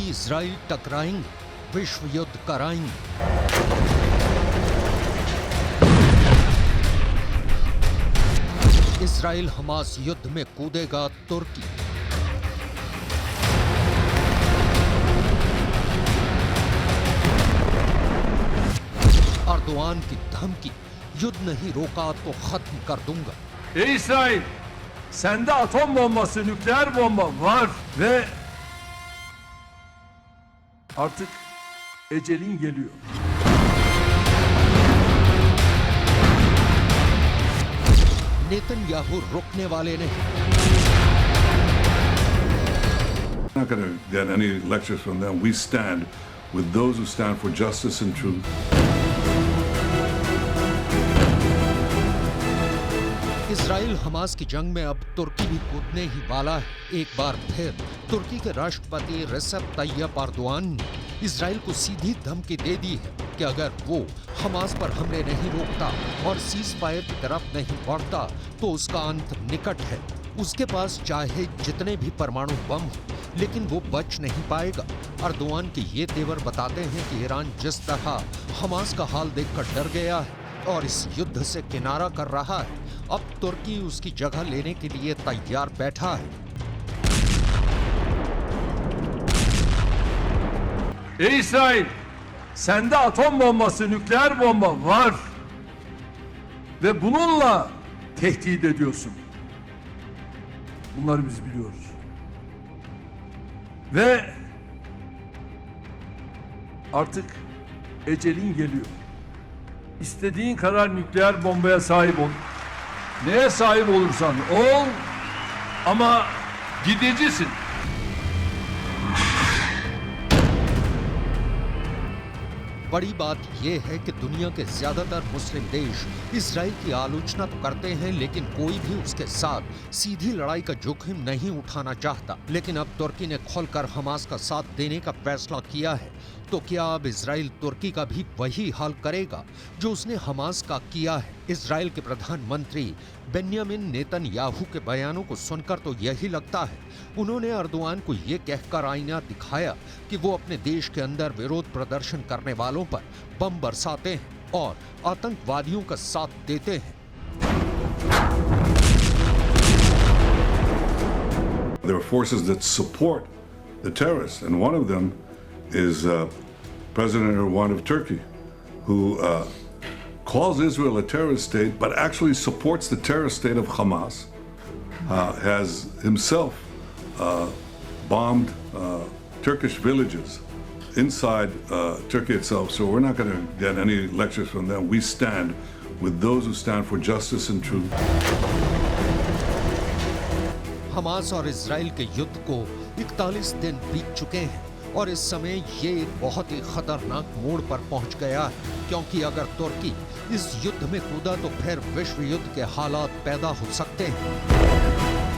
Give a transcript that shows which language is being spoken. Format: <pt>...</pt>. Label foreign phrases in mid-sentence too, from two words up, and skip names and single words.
<hi>इजराइल टकराएंगे, विश्व युद्ध कराएंगे। इजराइल हमास युद्ध में कूदेगा तुर्की। अर्दोआन की धमकी, युद्ध नहीं रोका तो खत्म कर दूंगा।</hi> <tr>Ey İsrail, sende atom bombası, nükleer bomba var ve artık ecelin geliyor.</tr> <hi>नेतन्याहू रुकने वाले नहीं।</hi> <en>We're not going to get any lectures from them. We stand with those who stand for justice and truth.</en> <hi>इजराइल हमास की जंग में अब तुर्की भी कूदने ही वाला है। एक बार फिर तुर्की के राष्ट्रपति रेसेप तैयप अर्दोआन ने इजराइल को सीधी धमकी दे दी है कि अगर वो हमास पर हमले नहीं रोकता और</hi> <en>cease fire</en> <hi>की तरफ नहीं बढ़ता तो उसका अंत निकट है। उसके पास चाहे जितने भी परमाणु बम हो, लेकिन वो बच नहीं पाएगा। अर्दोआन के ये तेवर बताते हैं कि ईरान जिस तरह हमास का हाल देखकर डर गया है और इस युद्ध से किनारा कर रहा है, अब तुर्की उसकी जगह लेने के लिए तैयार बैठा है।</hi> <tr>Ey İsrail, sende atom bombası, nükleer bomba var ve bununla tehdit ediyorsun. Bunları biz biliyoruz. Ve artık ecelin geliyor. İstediğin kadar nükleer bombaya sahip ol. Neye sahip olursan ol ama gidicisin.</tr> <hi>बड़ी बात यह है कि दुनिया के ज्यादातर मुस्लिम देश इजराइल की आलोचना तो करते हैं, लेकिन कोई भी उसके साथ सीधी लड़ाई का जोखिम नहीं उठाना चाहता। लेकिन अब तुर्की ने खोलकर हमास का साथ देने का फैसला किया है, तो क्या अब इजराइल तुर्की का भी वही हाल करेगा जो उसने हमास का किया है? इजराइल के प्रधानमंत्री बेन्यामिन नेतन्याहू के बयानों को सुनकर तो यही लगता है उन्होंने अर्दोआन को ये कहकर आईना दिखाया कि वो अपने देश के अंदर विरोध प्रदर्शन करने वालों पर बम बरसाते हैं और आतंकवादियों का साथ देते हैं।</hi> <en>There are forces that support the terrorists, and one of them is President Erdogan of Turkey, who calls Israel a terrorist state, but actually supports the terrorist state of Hamas, has himself bombed Turkish villages inside Turkey itself. So we're not going to get any lectures from them. We stand with those who stand for justice and truth.</en> <hi>हमास और इजराइल के युद्ध को 41 दिन बीत चुके हैं और इस समय ये एक बहुत ही खतरनाक मोड़ पर पहुंच गया है, क्योंकि अगर तुर्की इस युद्ध में कूदा तो फिर विश्व युद्ध के हालात पैदा हो सकते हैं।</hi>